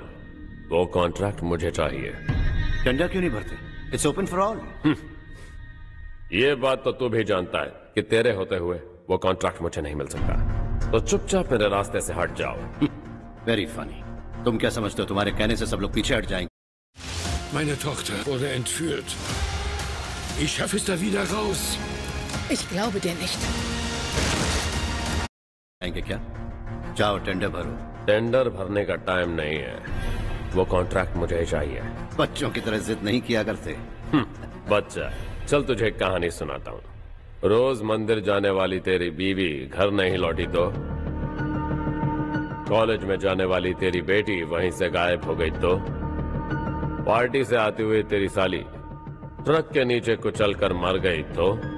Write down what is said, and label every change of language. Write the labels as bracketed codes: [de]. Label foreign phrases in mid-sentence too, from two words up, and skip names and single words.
[hi] वो कॉन्ट्रैक्ट मुझे चाहिए। टेंडर क्यों नहीं भरते? [en] It's open for all. [hi] ये बात तो तू भी जानता है कि तेरे होते हुए वो कॉन्ट्रैक्ट मुझे नहीं मिल सकता। तो चुपचाप मेरे रास्ते से हट जाओ। [en] very funny. तुम क्या समझते हो तुम्हारे कहने से सब लोग पीछे हट जाएंगे? [de] Meine Tochter wurde entführt. Ich schaffe es da wieder raus. Ich glaube dir nicht. [hi] खाएंगे क्या? जाओ टेंडर भरो। टेंडर भरने का टाइम नहीं है, वो कॉन्ट्रैक्ट मुझे चाहिए। बच्चों की तरह जिद नहीं किया करते। बच्चा, चल तुझे एक कहानी सुनाता हूँ। रोज मंदिर जाने वाली तेरी बीवी घर नहीं लौटी तो, कॉलेज में जाने वाली तेरी बेटी वहीं से गायब हो गई तो, पार्टी से आती हुई तेरी साली ट्रक के नीचे कुचल कर मर गई तो।